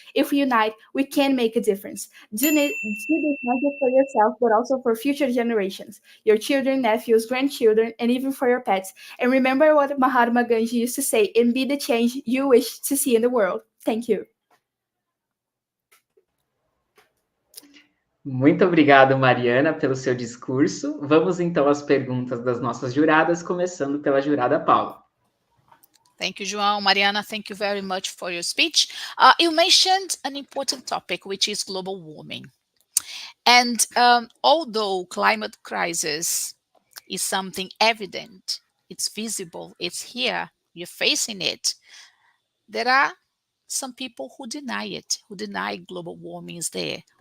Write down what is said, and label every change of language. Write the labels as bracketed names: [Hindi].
[English] If we unite, we can make a difference. Do this not just for yourself, but also for future generations, your children, nephews, grandchildren, and even for your pets. And remember what Mahatma Gandhi used to say, and be the change you wish to see in the world. Thank you. [Portuguese] Muito obrigado, Mariana, pelo seu discurso. Vamos então às perguntas das nossas juradas, começando pela jurada Paula. [English] Thank you, João. Mariana, thank you very much for your speech. You mentioned an important topic, which is global warming. And although climate crisis is something evident, it's visible, it's here, you're facing it, there are some people who deny it, who deny global warming is there.